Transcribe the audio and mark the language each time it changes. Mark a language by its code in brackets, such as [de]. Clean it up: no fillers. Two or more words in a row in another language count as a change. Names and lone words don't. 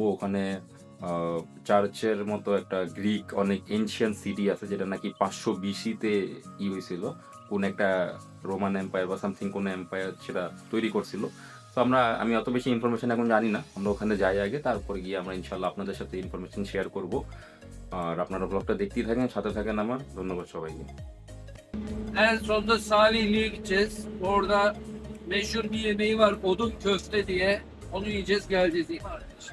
[bn] ওখানে চার্চের মতো একটা গ্রিক অনেক [en] ancient city [bn] আছে যেটা নাকি ৫০০ BC-তে হয়েছিল। কোন একটা [en] Roman Empire [bn] বা সামথিং কোন এম্পায়ার সেটা তৈরি করছিল। তো আমি অত বেশি ইনফরমেশন এখন জানি না। আমরা ওখানে যাই আগে, তারপরে গিয়ে আমরা ইনশাআল্লাহ আপনাদের সাথে [en] information share [bn] করব। আর আপনারা ব্লগটা দেখতেই থাকেন, সাথে থাকেন আমার। ধন্যবাদ সবাইকে। [tr] En sonunda Salihli'ye gideceğiz. Orada meşhur bir yemeği var, odun köfte diye. Onu yiyeceğiz, geleceğiz değil mi arkadaşlar?